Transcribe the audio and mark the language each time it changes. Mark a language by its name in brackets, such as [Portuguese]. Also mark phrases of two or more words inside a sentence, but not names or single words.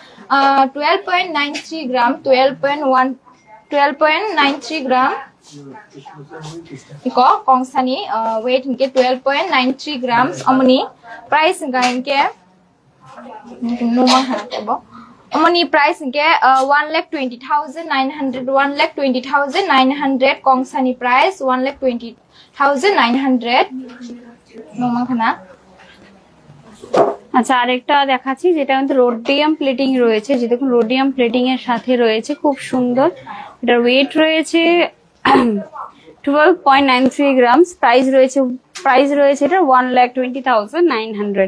[Kok Borok] 12.93 gram 12.93 gram iko kongsani weight hinke 12.93 grams amoni price hinke numa hanabo amoni price hinke 1,20,900 1,20,900 kongsani price 1,20,900 numa khana। [Bangla] আচ্ছা, আরেকটা দেখাচ্ছি যেটা কিন্তু [English] rhodium plating [Bangla] রয়েছে যে দেখুন [English] rhodium plating [Bangla] এর সাথে রয়েছে খুব সুন্দর। এটার ওয়েট রয়েছে 12.93 [English] grams price [Bangla] রয়েছে এটা 1,20,900।